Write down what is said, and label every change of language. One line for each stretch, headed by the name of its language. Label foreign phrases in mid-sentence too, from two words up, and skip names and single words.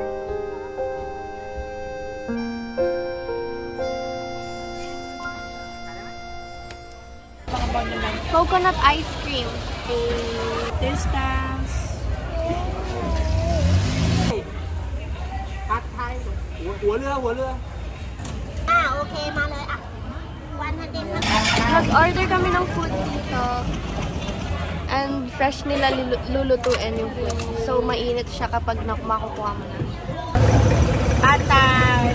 English: Coconut ice cream. Distance. Pad Thai.
Thai: หัวเรือ okay มาเลยอ่ะ100 na.
Filipino: Nag-order kami ng food dito. And fresh nila lulutuin yung food. So, mainit siya kapag makukuha mo na. Atay.